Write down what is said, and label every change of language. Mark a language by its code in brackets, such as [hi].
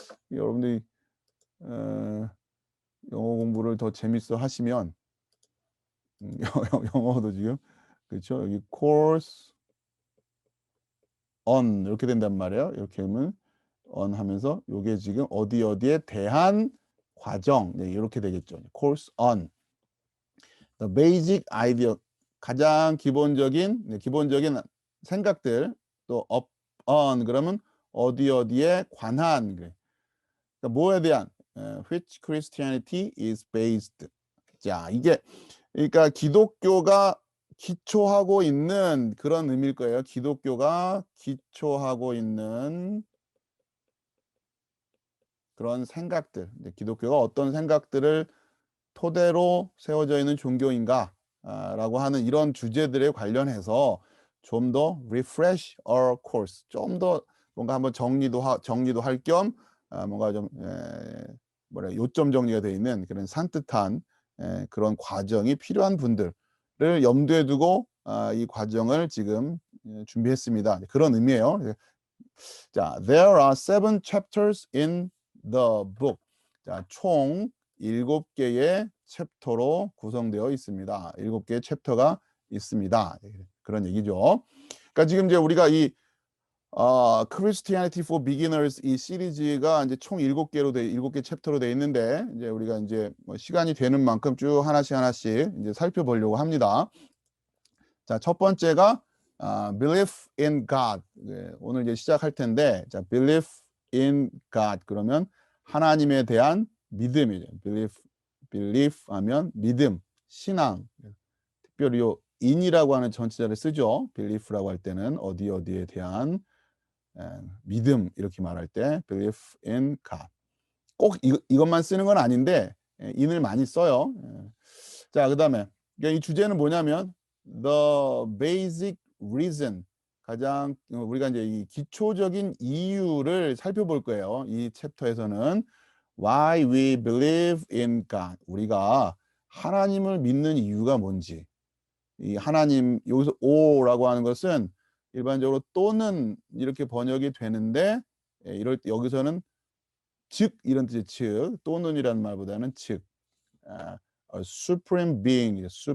[ko] 여러분들이 어 영어 공부를 더 재밌어 하시면 영어도 지금 그렇죠. 여기 course on 이렇게 된단 말이에요. 이렇게 하면 on 하면서 요게 지금 어디에 대한 과정 이렇게 되겠죠. [en] course on the basic idea [ko] 가장 기본적인 생각들 또 [en] up on [ko] 그러면 어디에 관한 그러니까 뭐에 대한 [en] which Christianity is based. [ko] 자, 이게 그러니까 기독교가 기초하고 있는 그런 의미일 거예요. 기독교가 기초하고 있는 그런 생각들. 기독교가 어떤 생각들을 토대로 세워져 있는 종교인가 라고 하는 이런 주제들에 관련해서 좀 더 [en] refresh our course [ko] 좀 더 뭔가 한번 정리도 할 겸 뭔가 좀 요점 정리가 되어 있는 그런 산뜻한 그런 과정이 필요한 분들을 염두에 두고 이 과정을 지금 준비했습니다. 그런 의미예요. [en] 자, there are 7 chapters in the book. [ko] 자, 총 7개의 챕터로 구성되어 있습니다. 7개의 챕터가 있습니다. 그런 얘기죠. 그러니까 지금 이제 우리가 이 Christianity for Beginners 이 시리즈가 이제 총 7개 챕터로 되어 있는데 이제 우리가 이제 뭐 시간이 되는 만큼 쭉 하나씩 이제 살펴보려고 합니다. 자, 첫 번째가 [en] belief in God. [ko] 오늘 이제 시작할 텐데, 자, belief in God 그러면 하나님에 대한 믿음이죠. belief 하면 믿음, 신앙. 특별히 요 in이라고 하는 전치사를 쓰죠. belief라고 할 때는 어디에 대한 믿음 이렇게 말할 때 [en] belief in God. [ko] 꼭 이것만 쓰는 건 아닌데 in을 많이 써요. 자, 그다음에 이 주제는 뭐냐면 [en] the basic reason [ko] 가장 우리가 이제 이 기초적인 이유를 살펴볼 거예요. 이 챕터에서는 [en] why we believe in God. [ko] 우리가 하나님을 믿는 이유가 뭔지. 이 하나님 여기서 오라고 하는 것은 일반적으로 또는 이렇게 번역이 되는데 이럴 때 여기서는 즉 이런 뜻의 즉 또는이라는 말보다는 즉 [en] supreme being.